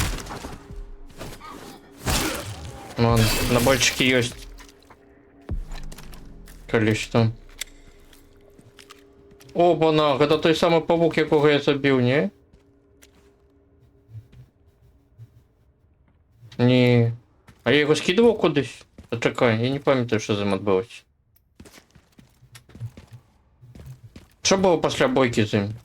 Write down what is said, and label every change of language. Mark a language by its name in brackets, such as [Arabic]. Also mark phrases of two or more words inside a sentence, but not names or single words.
[Russian] Вон, наборчики есть. Количество. Опа-на, это [Ukrainian] той самый павук, якого я забил, не? Ні. А я його скидував кудись? Та чекай, я не пам'ятаю, що з ним відбулося. Що було після бойки з ним?